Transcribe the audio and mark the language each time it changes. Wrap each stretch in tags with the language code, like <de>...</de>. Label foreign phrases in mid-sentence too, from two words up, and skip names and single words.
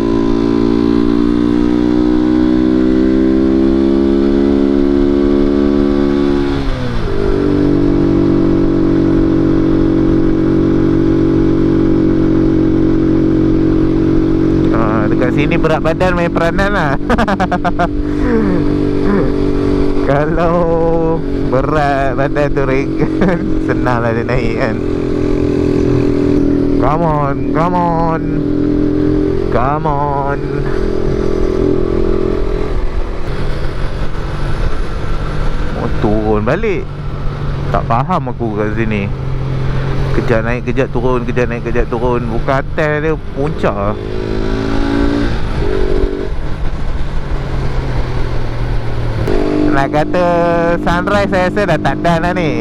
<ms>Dekat sini berat badan main peranan lah. Kalau berat badan tu ringan, senang lah dia naik kan.</ms> <en>Come on, come on, come on.</en> <ms>Oh, turun balik. Tak faham aku kat sini. Kejap naik, kejap turun, kejap naik, kejap turun. Bukan atas dia, puncak. Nak kata sunrise saya rasa dah tak ada dah ni.</ms>